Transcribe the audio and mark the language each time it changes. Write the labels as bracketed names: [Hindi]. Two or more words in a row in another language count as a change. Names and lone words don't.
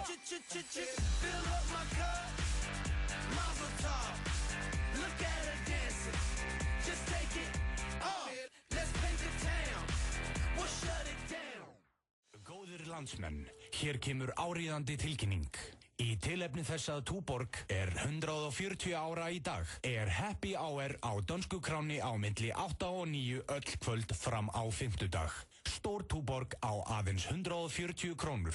[English] Fill up my cup, [Hebrew] mazel tov. [English] Look at her dancing, just take it off. Let's paint the town, we'll shut it down. [Icelandic] Góðir landsmenn, hér kemur áríðandi tilkynning. Í tilefni þess að Túborg 140 ára í dag [English] Happy Hour [Icelandic] á Dönsku Kráni á milli 8 og 9 öll kvöld fram á fimmtudag. Stór Túborg á aðeins 140 krónur.